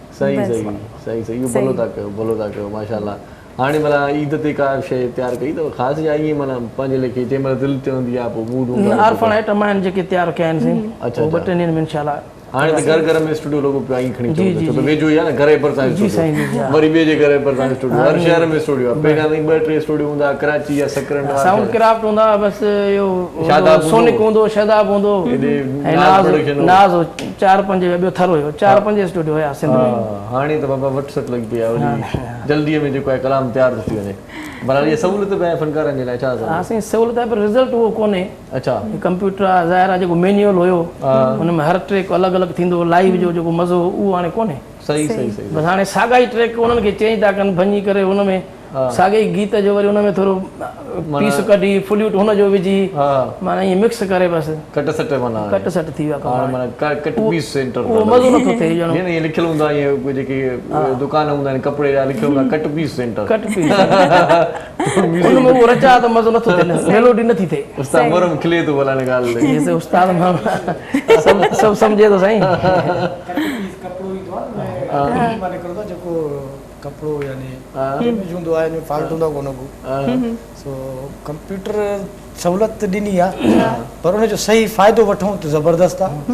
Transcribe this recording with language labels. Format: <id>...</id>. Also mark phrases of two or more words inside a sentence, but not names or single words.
<sd>सही सही सही सही इहो भलो था कयो माशाल्लाह हाणे भला ईद ते का शइ तयारु कई अथव ख़ासि या ईअं माना पंहिंजे लेखे जंहिं महिल दिलि ते हूंदी आहे पोइ मूड हूंदो आहे आरफन आइटम आहिनि जेके तयारु कया आहिनि साईं अच्छा, ॿ टे ॾींहंनि में इनशाला हाणे त घर घर में स्टूडियो लोगो पियो आई खणी जी, अचो जी, छो त जी। वेझो ई आहे न घर जे भरिसां जी साईं, जी, स्टूडियो हा। वरी ॿिए जे घर जे भरिसां स्टूडियो हर शहर में स्टूडियो आहे पहिरियां ताईं 2-3 स्टूडियो हूंदा कराची या सकरन साउंड क्राफ्ट हूंदा बसि इहो शादाब हूंदो। सोनिक हूंदो शदाब हूंदो हेॾे ऐं नाज़ प्रोडक्शन हो। नाज़ हो 4-5 ॿियो थर हुयो 4-5 स्टूडियो हुया सिंध में हाणे त बाबा वटसप लॻी पई आहे वरी जल्दीअ में जेको आहे कलाम तयारु थी वञे भला इहा सहूलियत बि आहे फनकारनि जे लाइ छा हा साईं सहूलियत आहे पर रिज़ल्ट उहो कोन्हे अच्छा कंप्यूटर आहे ज़ाहिर आहे जेको मैन्युअल हुयो हुन में हर ट्रैक अलॻि अलॻि थींदो लाइव जो जेको मज़ो उहो हाणे कोन्हे सही सही सही बसि हाणे साॻा ई ट्रैक उन्हनि खे चेंज था कनि भञी करे हुन में साॻे ई गीत जो वरी हुन में थोरो पीस कढी फ्लूट हुनजो विझी हा माना ईअं मिक्स करे बसि कट सट माना कट सट थी वियो हाणे आहे</sd> <en>माना cut piece centre</en> <sd>उहो मज़ो नथो थिए ॼणो ईअं ईअं लिखियलु हूंदा आहिनि ईअं जेके दुकान हूंदा आहिनि कपिड़े जा लिखियलु हूंदा</sd> <en>cut piece centre cut piece</en> <sd>हुन में उहो रचा त मज़ो नथो थिए मेलोडी नथी थिए उस्ताद मोरम खिले थो भला हिन ॻाल्हि ते इहे त उस्ताद सभु सम्झे थो साईं कपिड़ो ईंदो आहे न माने करंदो जेको कपिड़ो यानी इमेज हूंदो आहे यानी फाल्ट हूंदो कोन को सो कंप्यूटर सहूलियत ॾिनी आहे पर उनजो सही फ़ाइदो वठूं त ज़बरदस्त आहे</sd>